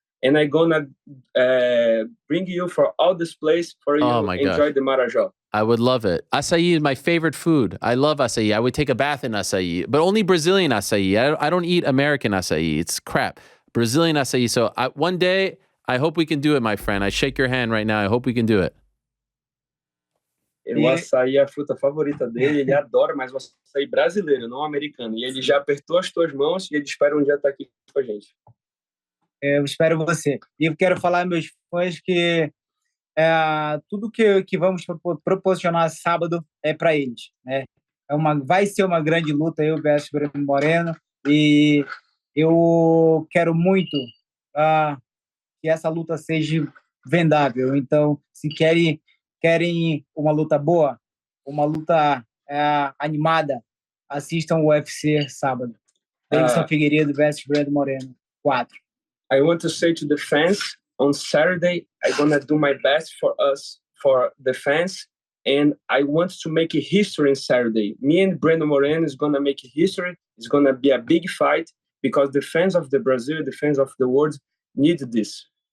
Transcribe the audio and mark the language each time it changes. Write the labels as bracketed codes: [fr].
[en] And I'm gonna bring you for all this place for you enjoy the Marajó. I would love it. Açaí is my favorite food. I love açaí. I would take a bath in açaí, but only Brazilian açaí. I don't eat American açaí. It's crap. Brazilian açaí. So one day, I hope we can do it, my friend. I shake your hand right now. I hope we can do it. [pt] O açaí é a fruta favorita dele. Ele adora, mas o açaí brasileiro, não americano. E ele já apertou as tuas mãos e ele espera um dia estar aqui com a gente. Eu espero você. E eu quero falar aos meus fãs que tudo que vamos proporcionar sábado é para eles, né? Vai ser uma grande luta, eu versus Brandon Moreno, e eu quero muito que essa luta seja vendável. Então, se querem uma luta boa, uma luta animada, assistam o UFC sábado. Deiveson Figueiredo versus Brandon Moreno 4. [en] I want to say to the fans, on Saturday, I'm going to do my best for the fans, and I want to make a history on Saturday. Me and Brandon Moreno is going to make a history. It's going to be a big fight because the fans of the Brazil, the fans of the world need this.